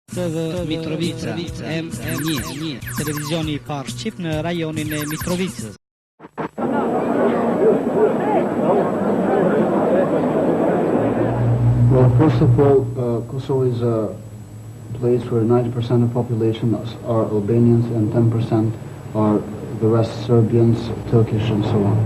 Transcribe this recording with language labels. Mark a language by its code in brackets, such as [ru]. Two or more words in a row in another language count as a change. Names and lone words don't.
[sq] Mitrovica, M1, televizioni I parë shqip në rajonin e Mitrovicës. [en] Well, first of all, Kosovo is a place where 90% of population are Albanians and 10% are the rest Serbians, Turkish and so on.